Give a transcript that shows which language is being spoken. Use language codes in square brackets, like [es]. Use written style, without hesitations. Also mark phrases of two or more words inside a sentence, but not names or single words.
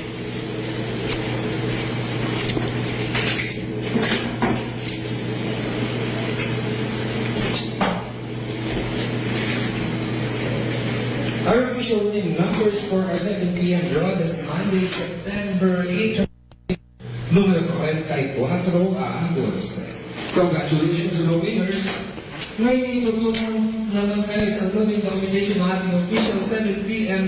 [en] Our official winning numbers for our 7 p.m. draw this Monday, September 8, [tl] numero 34 ang 12. [en] Congratulations to the winners. [tl] Ngayon, tutulong naman kayo sa [en] loading documentation [tl] ng ating official 7 p.m.